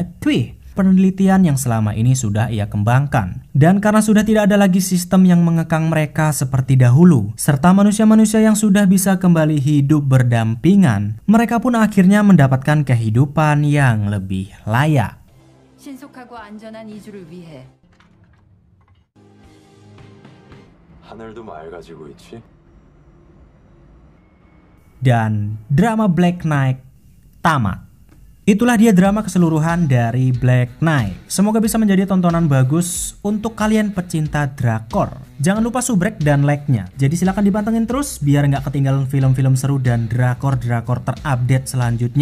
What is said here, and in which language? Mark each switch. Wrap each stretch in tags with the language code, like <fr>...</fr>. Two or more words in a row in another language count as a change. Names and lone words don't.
<id>Penelitian yang selama ini sudah ia kembangkan. Dan karena sudah tidak ada lagi sistem yang mengekang mereka seperti dahulu, serta manusia-manusia yang sudah bisa kembali hidup berdampingan, mereka pun akhirnya mendapatkan kehidupan yang lebih layak.</id> <ko>신속하고 안전한 이주를 위해 하늘도 맑아지고 있지?</ko> <id>Dan drama Black Knight tamat. Itulah dia drama keseluruhan dari Black Knight. Semoga bisa menjadi tontonan bagus untuk kalian pecinta drakor. Jangan lupa subrek dan like-nya. Jadi silakan dipantengin terus biar nggak ketinggalan film-film seru dan drakor-drakor terupdate selanjutnya.</id>